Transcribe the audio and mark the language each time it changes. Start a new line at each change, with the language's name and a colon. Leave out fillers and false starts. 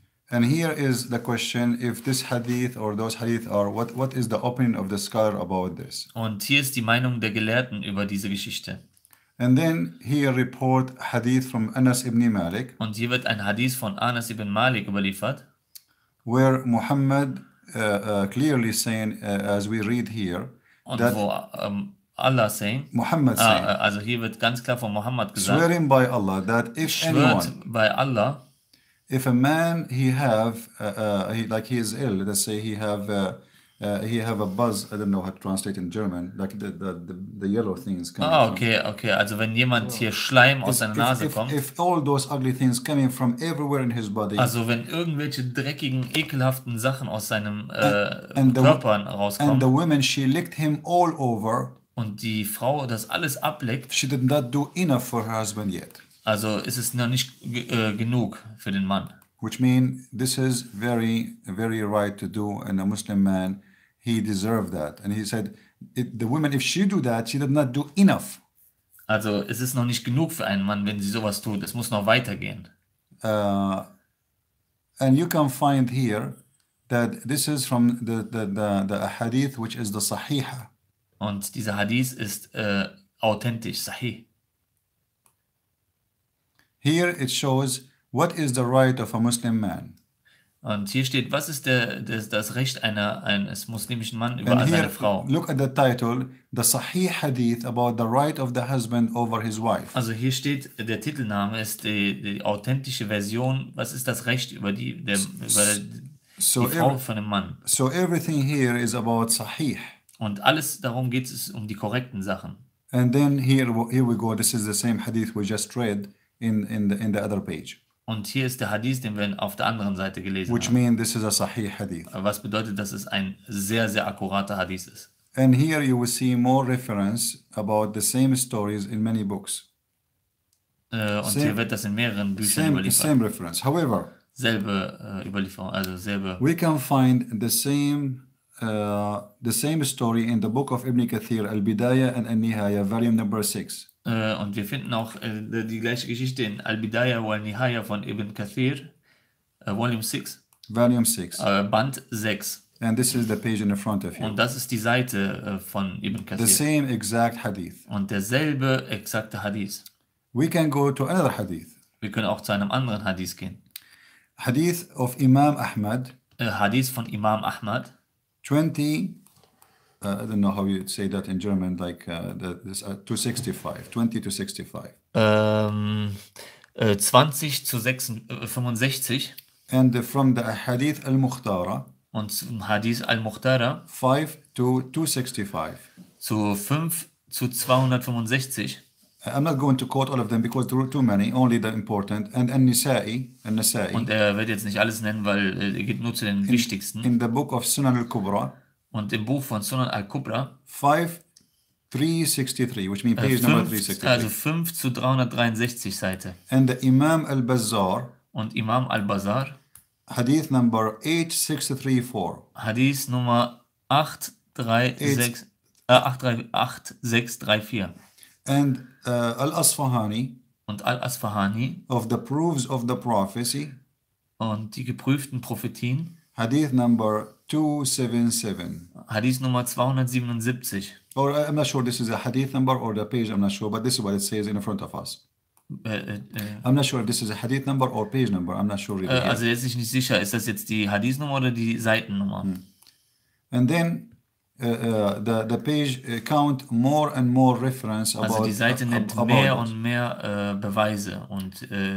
English: And here is the question, if this hadith or those hadith are, what is the opinion of the scholar about this?
German: Und hier ist die Meinung der Gelehrten über diese Geschichte.
English: And then here report hadith from Anas ibn Malik.
German: Und hier wird ein Hadith von Anas ibn Malik überliefert.
English: Where Muhammad clearly saying, as we read here,
German: Und
English: that
German: wo
English: Allah saying, Muhammad saying,
German: also hier wird ganz klar von Muhammad gesagt,
English: swearing by Allah that if
German: schwört
English: anyone,
German: bei Allah,
English: if a man he is ill, let's say he have a buzz, I don't know how to translate in German, like the yellow things coming from.
German: Okay, also wenn jemand hier Schleim aus seiner Nase kommt,
English: if all those ugly things coming from everywhere in his body,
German: also wenn irgendwelche dreckigen, ekelhaften Sachen aus seinem Körper
English: and the
German: rauskommen
English: woman, she licked him all over,
German: und die Frau das alles ableckt,
English: she did not do enough for her husband yet.
German: also ist es noch nicht genug für den Mann.
English: Which means this is very, very right to do, and a Muslim man, he deserved that. And he said, the woman, if she do that, she did not do enough.
German: Also es ist noch nicht genug für einen Mann, wenn sie sowas tut. Es muss noch weitergehen.
English: And you can find here that this is from the hadith, which is the Sahiha.
German: Und dieser Hadith ist authentisch, sahih.
English: Here it shows what is the right of a Muslim man?
German: Und hier steht, was ist das Recht eines muslimischen Mannes über
English: And
German: seine
English: here,
German: Frau?
English: look at the title, the Sahih Hadith about the right of the husband over his wife.
German: Also hier steht, der Titelname ist die authentische Version, was ist das Recht über die Frau von dem Mann?
English: So everything here is about Sahih.
German: Und alles darum geht es um die korrekten Sachen.
English: And then here we go, this is the same hadith we just read in the other page.
German: Und hier ist der Hadith, den wir auf der anderen Seite gelesen
English: Which
German: haben.
English: means this is a Sahih hadith.
German: Was bedeutet, dass es ein sehr, sehr akkurater Hadith ist.
English: And here you will see more reference about the same stories in many books.
German: Und hier wird das in mehreren Büchern überliefert.
English: Same reference. However,
German: Selbe Überlieferung, also selbe.
English: we can find the same story in the book of Ibn Kathir, Al-Bidayah and Al-Nihaya, volume number 6.
German: Und wir finden auch die gleiche Geschichte in Al-Bidayah wa Al-Nihaya von Ibn Kathir, Volume 6.
English: Volume 6.
German: Band 6.
English: And this is the page in the front of you.
German: Und das ist die Seite von Ibn Kathir.
English: The same exact hadith.
German: Und derselbe exakte Hadith.
English: We can go to another hadith.
German: Wir können auch zu einem anderen Hadith gehen.
English: Hadith of Imam Ahmad.
German: Hadith von Imam Ahmad.
English: 20, I don't know how you say that in German, like 265, 20 to 65.
German: 20 zu 65.
English: And from the Hadith al-Mukhtara.
German: Und zum Hadith al-Mukhtara.
English: 5 to 265.
German: Zu 5 zu 265.
English: I'm not going to quote all of them because there are too many, only the important. And An-Nisa'i.
German: Und er wird jetzt nicht alles nennen, weil er geht nur zu den wichtigsten.
English: In the book of Sunan al-Kubra.
German: Und im Buch von Sunan al-Kubra.
English: 363, which means page number 363.
German: Also 5 zu 363 Seite.
English: And the Imam al-Bazzar.
German: Und Imam al-Bazzar.
English: Hadith number 8634.
German: Hadith Nummer 8634.
English: And Al-Asfahani.
German: Und Al-Asfahani.
English: Of the proofs of the prophecy.
German: Und die geprüften Prophetien.
English: Hadith number 277.
German: Hadith Nummer 277.
English: Or I'm not sure this is a hadith number or the page, I'm not sure, but this is what it says in front of us. I'm not sure if this is a hadith number or page number, I'm not sure really.
German: Also jetzt ist nicht sicher, ist das jetzt die Hadith-Nummer oder die Seitennummer?
English: And then the page count more and more reference about.
German: Also die Seite nimmt mehr und mehr Beweise und